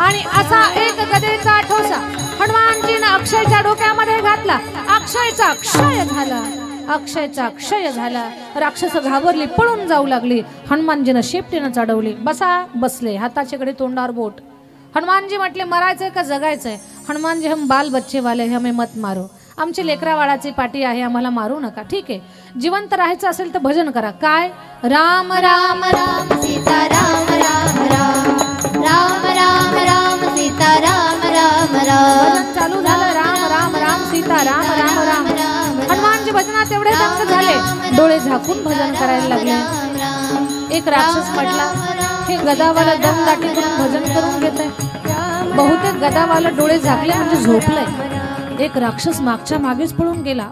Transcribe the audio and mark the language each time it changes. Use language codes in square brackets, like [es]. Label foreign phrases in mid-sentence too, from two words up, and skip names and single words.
[mr] आणि असा एक गदेचा ठोसा हनुमानजीनं अक्षयच्या डोक्यामध्ये घातला. अक्षयचा क्षय झाला, अक्षयचा क्षय झाला. राक्षस घाबरली, पळून जाऊ लागली. हनुमानजीनं शेपटीनं चढवली. बसले, हाताच्याकडे तोंडावर बोट. हनुमानजी म्हटले, मरायचंय का जगायचंय? हनुमानजी, [hi] हम बाल बच्चे वाले हैं, हमें मत मारो. [mr] आमची लेकरावाळाची पाठी आहे, आम्हाला मारू नका. ठीक आहे, जिवंत राहायचं असेल तर भजन करा. काय? राम राम राम सीता राम राम राम राम राम राम सीता राम राम राम. भजन चालू झालं. राम राम राम सीता राम राम राम. हनुमानजी भजनात एवढे दंग झाले, डोळे झाकून भजन करायला लागले. एक राक्षस म्हटला, हे गदावाला दमदाटी करून भजन करून घेत आहे. बहुतेक गदावाला डोळे झाकले म्हणजे झोपलंय. एक राक्षस मागच्या मागेच पळून गेला.